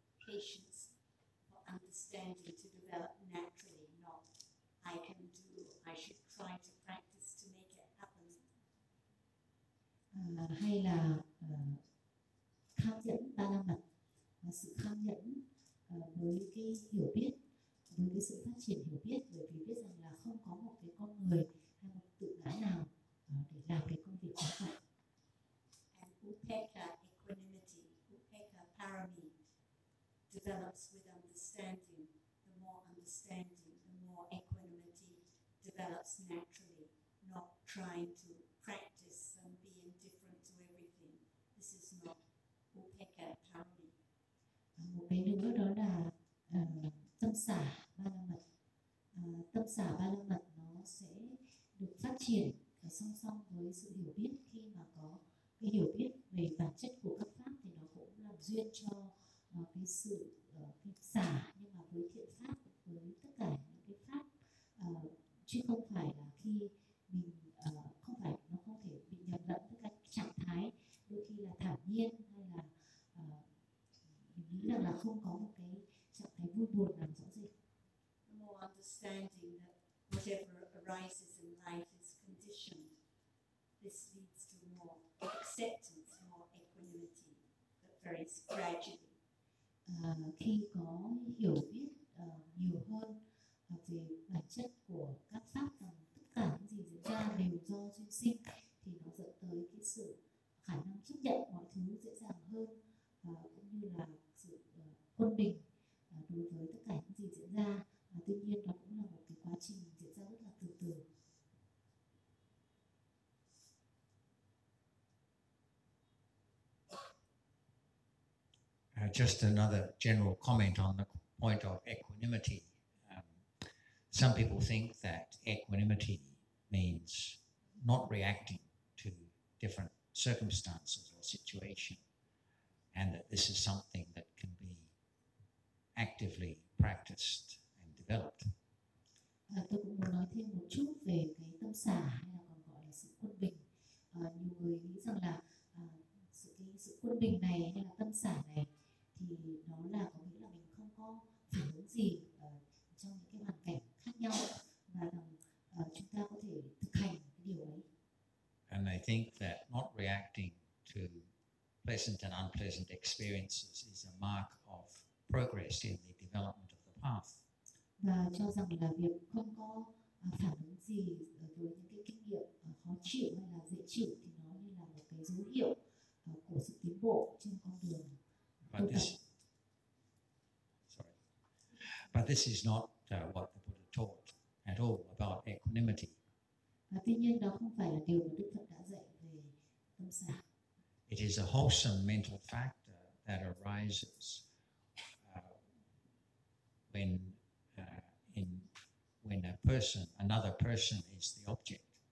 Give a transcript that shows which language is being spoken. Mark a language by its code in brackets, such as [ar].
[en] Patience for understanding to develop naturally, not I can do, I should try to practice to make it happen. [vi] Hay là tham nhẫn ba la mật, sự tham nhẫn với cái hiểu biết, với cái sự phát triển hiểu biết, bởi vì biết rằng là không có một cái con người hay một tự ngã nào để làm cái công việc chính phải. [en] And upekkha equanimity, upekkha parami, develops with understanding, the more understanding, the more equanimity develops naturally, not trying to practice and be indifferent to everything. This is not upekkha parami. [vi] Một cái nữa đó là tâm xả ba la mật. Tâm xả ba la mật nó sẽ được phát triển song song với sự hiểu biết. Khi mà có cái hiểu biết về bản chất của các pháp thì nó cũng làm duyên cho cái sự cái xả, nhưng mà với thiện pháp, với tất cả những cái pháp, chứ không phải là khi mình không phải, nó không thể bị nhầm lẫn với các trạng thái đôi khi là thản nhiên hay là mình nghĩ rằng là không có một cái trạng thái vui buồn nào rõ rệt. [en] The more understanding that whatever arises in life is conditioned, this leads to more acceptance, more equanimity, but very gradually. [vi] Khi có hiểu biết nhiều hơn về bản chất của các pháp, rằng tất cả những gì diễn ra đều do duyên sinh, thì nó dẫn tới cái sự khả năng chấp nhận mọi thứ dễ dàng hơn, cũng như là sự quân bình đối với tất cả những gì diễn ra. Tuy nhiên nó cũng là một cái quá trình diễn ra rất là từ từ. [en] Just another general comment on the point of equanimity. Some people think that equanimity means not reacting to different circumstances or situation, and that this is something that can be actively practiced and developed. [vi] Tôi cũng muốn nói thêm một chút về cái tâm xả hay là còn gọi là sự quân bình. Nhiều người nghĩ rằng là sự quân bình này hay là tâm xả này thì nó là có nghĩa là mình không có phản ứng gì trong những cái hoàn cảnh khác nhau, và rằng chúng ta có thể thực hành cái điều ấy. [en] And I think that not reacting to pleasant and unpleasant experiences is a mark of progress in the development of the path. [vi] Và cho rằng là việc không có phản ứng gì với những cái kinh nghiệm khó chịu hay là dễ chịu thì nó như là một cái dấu hiệu của sự tiến bộ trên con đường. [en] But this is not what the Buddha taught at all about equanimity. [vi] Tuy nhiên đó không phải là điều mà Đức Phật đã dạy về tâm xả. [en] It is a wholesome mental factor that arises when another person is the object.